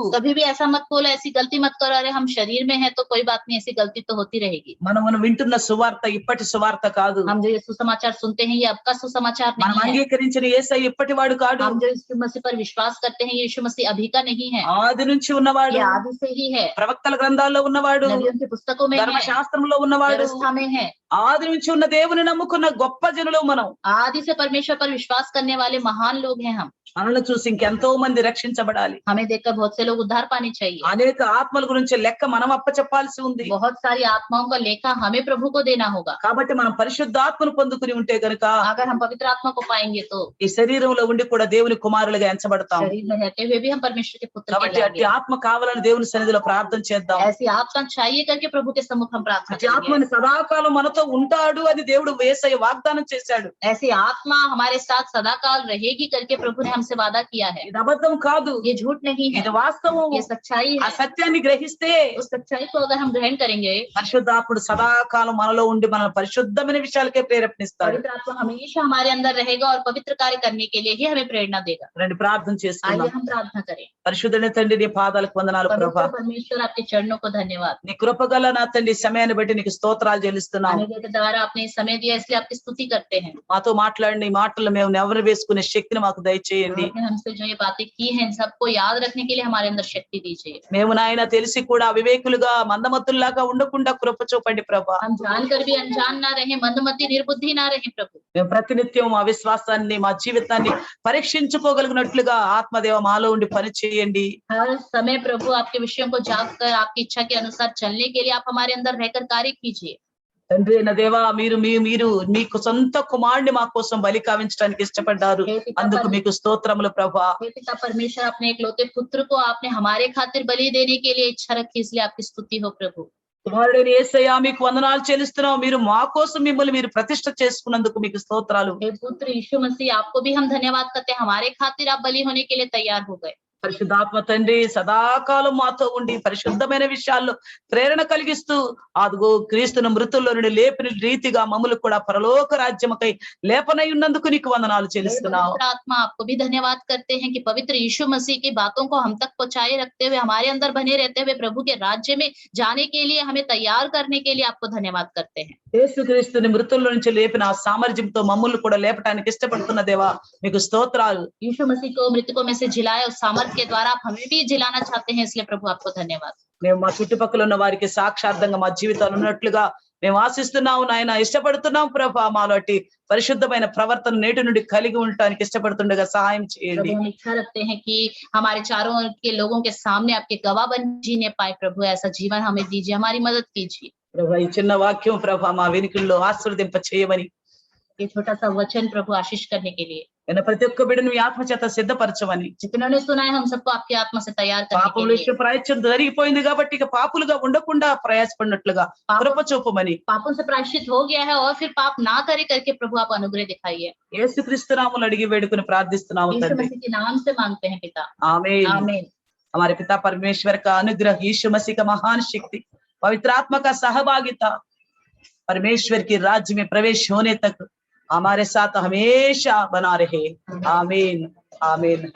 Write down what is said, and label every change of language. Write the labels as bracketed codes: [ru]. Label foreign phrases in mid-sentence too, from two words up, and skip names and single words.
[hi] कभी भी ऐसा मत बोलो, ऐसी गलती मत करो, अरे हम शरीर में है तो कोई बात नहीं, ऐसी गलती तो होती रहेगी। [te] మనం వింటున్న సువార్త ఇప్పటి సువార్త కాదు. [hi] हम जो ये सुसमाचार सुनते हैं ये अब का सुसमाचार [te] మనం [hi] नहीं है। [te] అంగీకరించిన యేసయ్య ఇప్పటి వాడు కాడు. [hi] हम जो यीशु मसीह पर विश्वास करते हैं ये यीशु मसीह अभी का नहीं है, [te] ఆది నుంచి ఉన్నవాడు, [hi] ये आदि से ही है। [te] ప్రవక్తల గ్రంథాల్లో ఉన్నవాడు, [hi] नबियों की पुस्तकों में है, [te] ధర్మశాస్త్రంలో ఉన్నవాడు, [hi] व्यवस्था में है। [te] ఆది నుంచి ఉన్న దేవుని నమ్ముకున్న గొప్ప జనులు మనం. [hi] आदि से परमेश्वर पर विश्वास करने वाले महान लोग हैं हम। [te] మనల్ని చూసి ఇంకెంతో మంది రక్షించబడాలి. [hi] हमें देखकर बहुत से लोग उद्धार पाने चाहिए। [te] అనేక ఆత్మల గురించి లెక్క మనం అప్పచెప్పాల్సి ఉంది. [hi] बहुत सारी आत्माओं का लेखा हमें प्रभु को देना होगा। [te] కాబట్టి మనం పరిశుద్ధాత్మను పొందుకుని ఉంటే గనుక [hi] अगर हम पवित्र आत्मा को पाएंगे तो [te] ఈ శరీరంలో ఉండి కూడా దేవుని కుమారులుగా ఎంచబడతాం. [hi] शरीर में रहते हुए भी हम परमेश्वर के पुत्र [te] కాబట్టి అట్టి [hi] कहलाएंगे। [te] ఆత్మ కావాలని దేవుని సన్నిధిలో ప్రార్థన చేద్దాం. [hi] ऐसी आत्मा चाहिए करके प्रभु के सम्मुख हम प्रार्थना [te] అట్టి [hi] करेंगे। [te] ఆత్మని సదాకాలం మనతో ఉంటాడు అని దేవుడు యేసయ్య వాగ్దానం చేశాడు. [hi] ऐसी आत्मा हमारे साथ सदाकाल रहेगी करके प्रभु ने हमसे वादा किया है। [te] ఇది అబద్ధం కాదు, [hi] ये झूठ नहीं है, [te] ఇది వాస్తవం. [hi] ये सच्चाई [te] ఆ [hi] है। [te] సత్యాన్ని గ్రహిస్తే [hi] उस सच्चाई को अगर हम ग्रहण करेंगे, [te] పరిశుద్ధాత్ముడు సదాకాలం మనలో ఉండి మన పరిశుద్ధమైన విషయాలకే ప్రేరేపణిస్తాడు. [hi] पवित्र आत्मा हमेशा हमारे अंदर रहेगा और पवित्र कार्य करने के लिए ही हमें प्रेरणा देगा। [te] రండి ప్రార్థన [hi] आइए [te] చేసుకుందాం. [hi] हम प्रार्थना करें। [te] పరిశుద్ధుని తండ్రి నీ పాదాలకు వందనాలు ప్రభా. [hi] पवित्र परमेश्वर आपके चरणों को धन्यवाद। [te] నీ కృపగల నా తండ్రి సమయాన్ని బట్టి నీకు స్తోత్రాలు చెల్లిస్తున్నాం. [hi] आने के द्वारा आपने समय दिया इसलिए आपकी स्तुति करते हैं। [te] మాతో మాట్లాడిన ఈ మాటలు మేము నెవరు వేసుకునే శక్తిని మాకు దయచేయండి. [hi] आपने हमसे जो ये बातें की हैं इन सबको याद रखने के लिए हमारे अंदर शक्ति दीजिए। [te] మేము నాయన తెలిసి కూడా అవివేకులుగా మందమత్తుల్లాగా ఉండకుండా కృప చూపండి ప్రభా. [hi] हम जानकर भी अनजान ना रहे, मंदमती निर्बुद्धि ना रहे प्रभु। [te] మేము ప్రతినిత్యం మా విశ్వాసాన్ని మా జీవితాన్ని పరీక్షించుకోగలిగినట్లుగా ఆత్మదేవ మాలో ఉండి పని చేయండి. [hi] हर समय प्रभु आपके विषयों को जाग कर आपकी इच्छा के अनुसार चलने के लिए आप हमारे अंदर रहकर कार्य कीजिए। [te] తండ్రి అయిన దేవా మీరు మీకు సొంత కుమారుడిని మా కోసం బలి కావించడానికి ఇష్టపడ్డారు. అందుకు మీకు స్తోత్రములు ప్రభా. [hi] हे पिता परमेश्वर, अपने एकलौते पुत्र को आपने हमारे खातिर बलि देने के लिए इच्छा रखी, इसलिए आपकी स्तुति हो प्रभु। [te] కుమారుడైన యేసయ్య మీకు వందనాలు చెల్లిస్తున్నాం. మీరు మా కోసం మిమ్మల్ని మీరు ప్రతిష్ఠ చేసుకున్నందుకు మీకు స్తోత్రాలు. [hi] हे पुत्र यीशु मसीह, आपको भी हम धन्यवाद करते हैं, हमारे खातिर आप बलि होने के लिए तैयार हो गए। [te] పరిశుద్ధాత్మ తండ్రి సదాకాలం మాతో ఉండి పరిశుద్ధమైన విషయాల్లో ప్రేరణ కలిగిస్తూ అదిగో క్రీస్తును మృతుల్లో నుండి లేపిన రీతిగా మమ్మల్ని కూడా పరలోక రాజ్యముకై లేపనై ఉన్నందుకు నీకు వందనాలు చెల్లిస్తున్నాం. [hi] पवित्र आत्मा, आपको भी धन्यवाद करते हैं कि पवित्र यीशु मसीह की बातों को हम तक पहुंचाए रखते हुए, हमारे अंदर बने रहते हुए प्रभु के राज्य में जाने के लिए हमें तैयार करने के लिए आपको धन्यवाद करते हैं। [te] యేసుక్రీస్తుని మృతుల్లో నుంచి లేపిన ఆ సామర్థ్యంతో మమ్మల్ని కూడా లేపటానికి ఇష్టపడుతున్న దేవా మీకు స్తోత్రాలు. [hi] यीशु मसीह को मृतकों में से जिलाए, उस सामर्थ्य के द्वारा आप हमें भी जिलाना चाहते हैं, इसलिए प्रभु आपको धन्यवाद। [te] మేము మా చుట్టుపక్కల ఉన్న వారికి సాక్షార్థంగా మా జీవితాలు ఉన్నట్లుగా మేము ఆశిస్తున్నాము నాయన, ఇష్టపడుతున్నాం ప్రభా. మాలోటి పరిశుద్ధమైన ప్రవర్తన నేటి నుండి కలిగి ఉండటానికి ఇష్టపడుతుండగా సహాయం చేయండి. [hi] प्रभु हम इच्छा रखते हैं कि हमारे चारों ओर के लोगों के सामने आपके गवाह बन जीने पाए प्रभु, ऐसा जीवन हमें दीजिए, हमारी मदद कीजिए। [te] ప్రభా ఈ చిన్న వాక్యం ప్రభా మా వెనుకల్లో ఆశీర్వదింప చేయమని, [hi] ये छोटा सा वचन प्रभु आशीष करने के लिए, [te] నేను ప్రతి ఒక్క బిడ్డను మీ ఆత్మ చేత సిద్ధపరచమని, [hi] जितनों ने सुना है हम सबको आपकी आत्मा से तैयार करने [te] పాపం [hi] के लिए, [te] విషయం ప్రాయశ్చిత్తం జరిగిపోయింది కాబట్టి ఇక పాపులుగా ఉండకుండా ప్రయాసపడినట్లుగా కృప చూపమని [hi] पापों से प्रायश्चित हो गया है और फिर पाप ना करे करके प्रभु आप अनुग्रह दिखाइए। [te] యేసుక్రీస్తు నామములో అడిగి వేడుకుని ప్రార్థిస్తున్నాము [hi] यीशु [te] తండ్రి. [hi] मसीह के नाम से मांगते हैं पिता, आमीन। आमीन। हमारे पिता परमेश्वर का अनुग्रह, यीशु मसीह का महान शक्ति, पवित्र आत्मा का सहभागिता, परमेश्वर के राज्य में प्रवेश होने तक हमारे साथ हमेशा बना रहे। आमीन, आमीन।